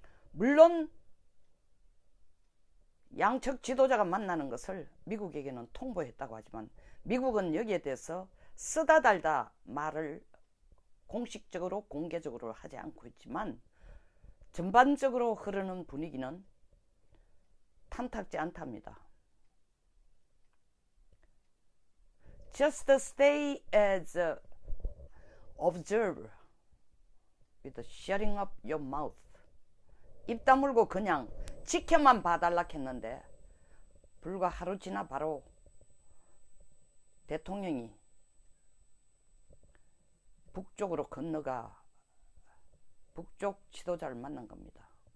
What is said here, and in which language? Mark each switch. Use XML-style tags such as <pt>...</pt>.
<ko>물론 양측 지도자가 만나는 것을 미국에게는 통보했다고 하지만 미국은 여기에 대해서 쓰다 달다 말을 공식적으로 공개적으로 하지 않고 있지만 전반적으로 흐르는 분위기는 탐탁지 않답니다.</ko> <en>Just stay as a observer with shutting up your mouth.</en> <ko>입 다물고 그냥 지켜만 봐달라 했는데 불과 하루 지나 바로 대통령이 북쪽으로 건너가 북쪽 지도자를 만난 겁니다.</ko>